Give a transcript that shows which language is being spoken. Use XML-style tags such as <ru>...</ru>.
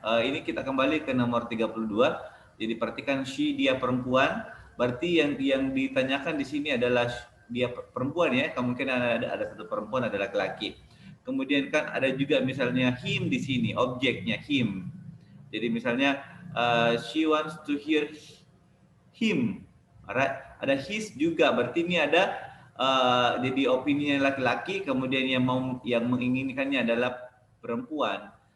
<id>Ini kita kembali ke nomor 32. Jadi perhatikan she, dia perempuan. Berarti yang ditanyakan di sini adalah dia perempuan, ya. Kemungkinan ada satu perempuan, ada laki-laki. Kemudian kan ada juga misalnya him di sini, objeknya him. Jadi misalnya</id> <en>she wants to hear him, alright?</en> <id>Ada his juga, berarti ini ada jadi opini laki-laki, kemudian yang menginginkannya adalah perempuan.</id>